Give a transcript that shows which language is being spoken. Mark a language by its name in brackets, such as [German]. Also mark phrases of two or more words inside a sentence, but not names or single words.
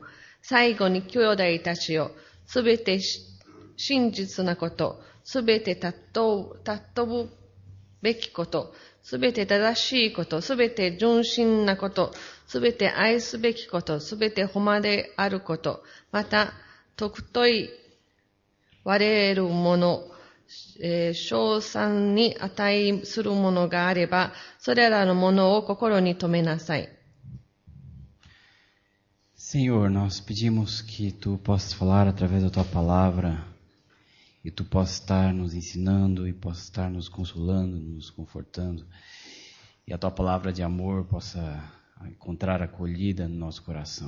[Japanese] 最後に兄弟たちよ、すべて真実なこと、すべて尊ぶべきこと、すべて正しいこと、すべて純真なこと、すべて愛すべきこと、すべて誉れあること、また、尊い割れるもの、称賛に値するものがあれば、それらのものを心に留めなさい。 [Portuguese] Senhor, nós pedimos que Tu possas falar através da Tua palavra e Tu possas estar nos ensinando e possas estar nos consolando, nos confortando e a Tua palavra de amor possa encontrar acolhida no nosso coração.